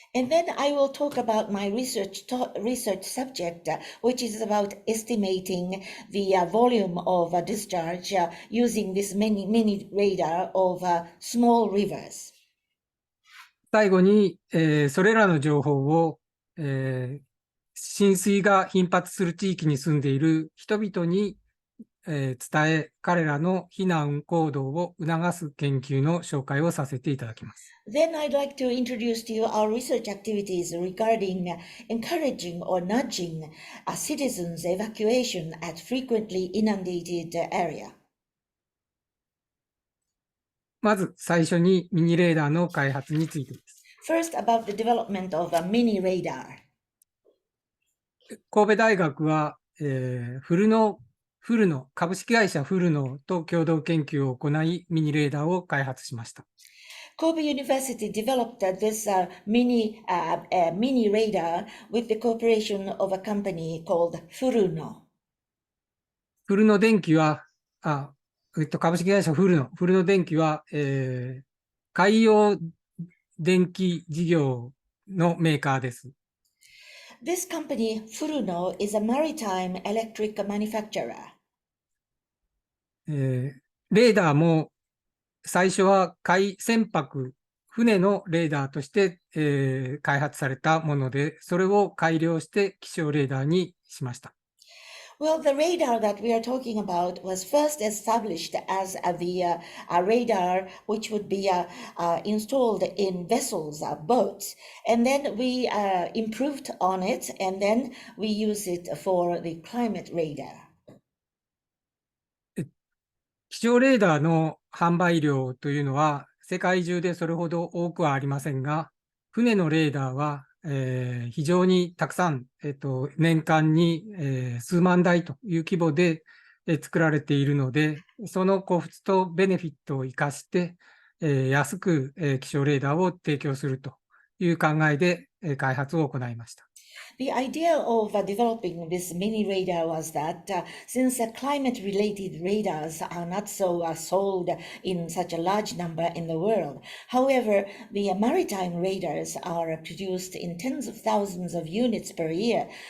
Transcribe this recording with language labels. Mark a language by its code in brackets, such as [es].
[en] And then I will talk about my research subject, which is about estimating the volume of discharge using this mini radar of small rivers. [ja] 最後に、それらの情報を、浸水が頻発する地域に住んでいる人々に、伝え、彼らの避難行動を促す研究の紹介をさせていただきます。 [en] Then I'd like to introduce to you our research activities regarding encouraging or nudging citizens' evacuation at frequently inundated area. [ja] まず最初にミニレーダーの開発についてです。 [en] First, about the development of a mini radar. [ja] 神戸大学は、フルノ株式会社フルノと共同研究を行い、ミニレーダーを開発しました。 [en] Kobe University developed this mini radar with the cooperation of a company called Furuno. [ja] フルノ電機は、株式会社フルノ電機は、海洋電気事業のメーカーです。 [en] This company, Furuno, is a maritime electric manufacturer. [ja] レーダーも最初は船舶、船のレーダーとして、開発されたもので、それを改良して気象レーダーにしました。 [en] Well, the radar that we are talking about was first established as the radar which would be installed in vessels, boats, and then we improved on it, and then we use it for the climate radar. [ja] 気象レーダーの販売量というのは世界中でそれほど多くはありませんが、船のレーダーは非常にたくさん、年間に、数万台という規模で、作られているので、そのコストベネフィットを生かして、安く、気象レーダーを提供するという考えで、開発を行いました。 [en] The idea of developing this mini radar was that since climate-related radars are not so sold in such a large number in the world, however, the maritime radars are produced in tens of thousands of units per year.